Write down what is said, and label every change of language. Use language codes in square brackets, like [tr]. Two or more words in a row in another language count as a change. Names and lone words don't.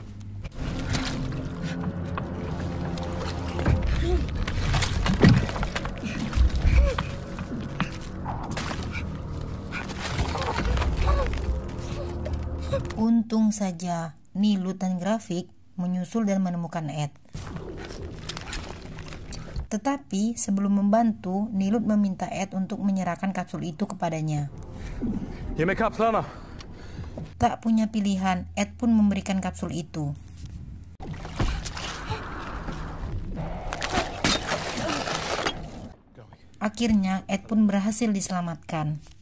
[id] Untung saja Nilut dan Grafik menyusul dan menemukan Ed. Tetapi sebelum membantu, Nilut meminta Ed untuk menyerahkan kapsul itu kepadanya. [sv] Ge mig kapslarna. [id] Tak punya pilihan, Ed pun memberikan kapsul itu. Akhirnya Ed pun berhasil diselamatkan.